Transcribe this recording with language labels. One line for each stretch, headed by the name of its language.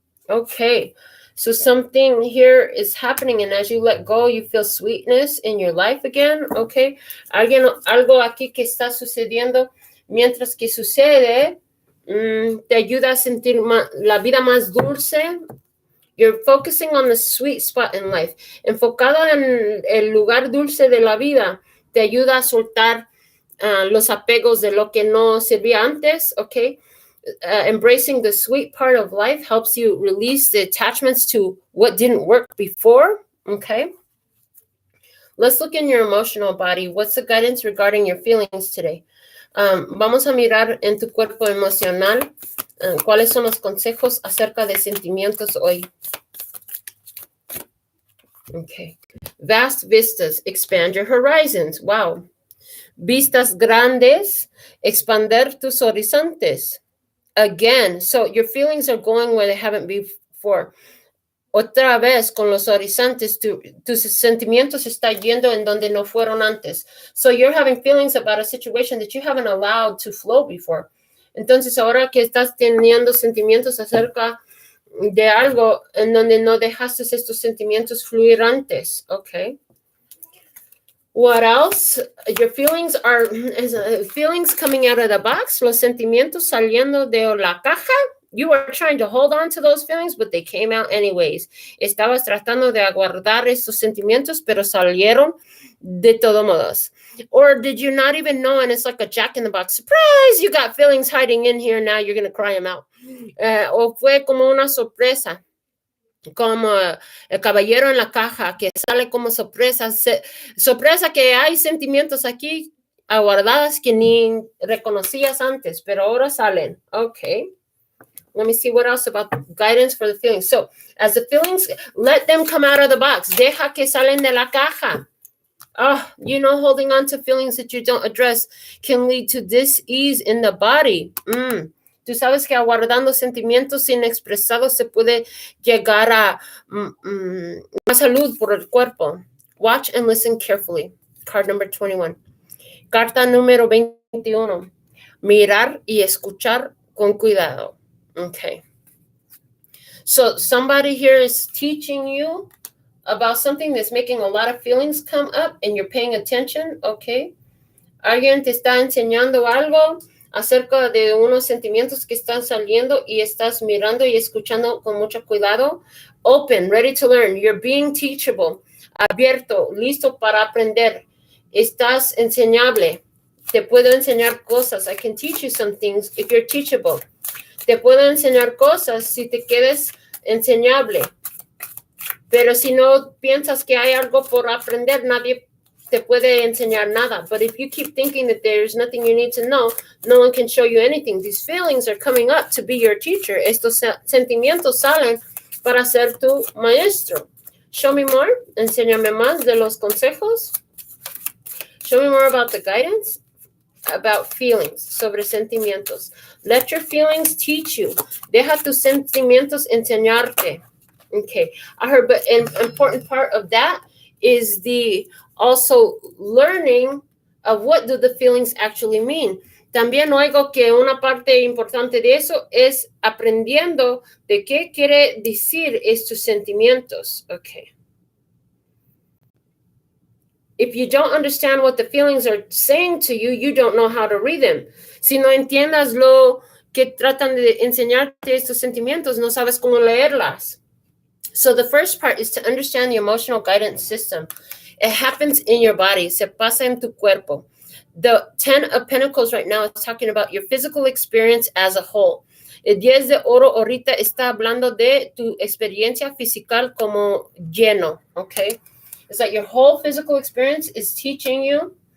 English: Okay, so something here is happening, and as you let go, you feel sweetness in your life again, okay?
Spanish: Algo aquí que está sucediendo, mientras que sucede, te ayuda a sentir la vida más dulce.
English: You're focusing on the sweet spot in life.
Spanish: Enfocado en el lugar dulce de la vida, te ayuda a soltar los apegos de lo que no servía antes, okay?
English: Embracing the sweet part of life helps you release the attachments to what didn't work before, okay? Let's look in your emotional body. What's the guidance regarding your feelings today?
Spanish: Vamos a mirar en tu cuerpo emocional cuáles son los consejos acerca de sentimientos hoy.
English: Okay. Vast vistas, expand your horizons. Wow.
Spanish: Vistas grandes, expander tus horizontes.
English: Again, so your feelings are going where they haven't been before.
Spanish: Otra vez con los horizontes, tus sentimientos están yendo en donde no fueron antes.
English: So you're having feelings about a situation that you haven't allowed to flow before.
Spanish: Entonces ahora que estás teniendo sentimientos acerca de algo en donde no dejaste estos sentimientos fluir antes, okay?
English: What else? Your feelings are feelings coming out of the box,
Spanish: los sentimientos saliendo de la caja.
English: You were trying to hold on to those feelings, but they came out anyways.
Spanish: Estabas tratando de aguardar esos sentimientos, pero salieron de todos modos.
English: Or did you not even know, and it's like a jack in the box, surprise, you got feelings hiding in here, now you're going to cry them out.
Spanish: O fue como una sorpresa, como el caballero en la caja, que sale como sorpresa, sorpresa que hay sentimientos aquí aguardadas que ni reconocías antes, pero ahora salen.
English: Okay. Let me see what else about guidance for the feelings. So, as the feelings, let them come out of the box.
Spanish: Deja que salen de la caja.
English: Holding on to feelings that you don't address can lead to dis-ease in the body.
Spanish: Tú sabes que aguardando sentimientos inexpresados se puede llegar a más salud por el cuerpo.
English: Watch and listen carefully. Card number 21.
Spanish: Carta número 21. Mirar y escuchar con cuidado.
English: Okay. So somebody here is teaching you about something that's making a lot of feelings come up and you're paying attention, okay?
Spanish: Alguien te está enseñando algo acerca de unos sentimientos que están saliendo y estás mirando y escuchando con mucho cuidado.
English: Open, ready to learn. You're being teachable.
Spanish: Abierto, listo para aprender. Estás enseñable. Te puedo enseñar cosas.
English: I can teach you some things if you're teachable.
Spanish: Te puedo enseñar cosas si te quedes enseñable. Pero si no piensas que hay algo por aprender, nadie te puede enseñar nada.
English: But if you keep thinking that there's nothing you need to know, no one can show you anything. These feelings are coming up to be your teacher.
Spanish: Estos sentimientos salen para ser tu maestro.
English: Show me more.
Spanish: Enséñame más de los consejos.
English: Show me more about the guidance. About feelings,
Spanish: sobre sentimientos.
English: Let your feelings teach you.
Spanish: Deja tus sentimientos enseñarte.
English: Okay, I heard, but an important part of that is the also learning of what do the feelings actually mean.
Spanish: También oigo que una parte importante de eso es aprendiendo de qué quiere decir estos sentimientos.
English: Okay. If you don't understand what the feelings are saying to you, you don't know how to read them.
Spanish: Si no entiendas lo que tratan de enseñarte estos sentimientos, no sabes cómo leerlas.
English: So the first part is to understand the emotional guidance system. It happens in your body.
Spanish: Se pasa en tu cuerpo.
English: The 10 of Pentacles right now is talking about your physical experience as a whole.
Spanish: El 10 de oro ahorita está hablando de tu experiencia física como lleno, okay?
English: It's that your whole physical experience is teaching you.